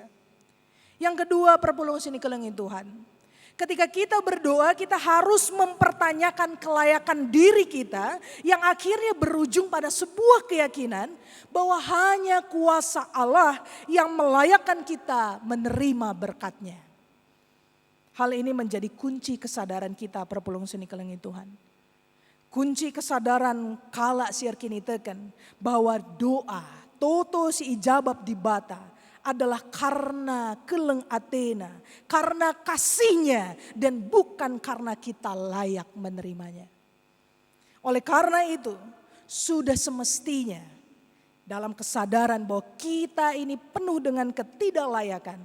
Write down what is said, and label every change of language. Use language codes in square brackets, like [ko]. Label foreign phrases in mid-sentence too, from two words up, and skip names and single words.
[id] Yang kedua [btx] perpulung sini kelengi Tuhan. [id] Ketika kita berdoa kita harus mempertanyakan kelayakan diri kita yang akhirnya berujung pada sebuah keyakinan bahwa hanya kuasa Allah yang melayakkan kita menerima berkat-Nya. Hal ini menjadi kunci kesadaran kita [btx] perpulung sini kelengi Tuhan. [id] Kunci kesadaran [btx] kala siar kini teken [id] bahwa [btx] doa toto si ijabab di bata [id] adalah karena [btx] keleng Athena, [id] karena kasihnya dan bukan karena kita layak menerimanya. Oleh karena itu sudah semestinya dalam kesadaran bahwa kita ini penuh dengan ketidaklayakan.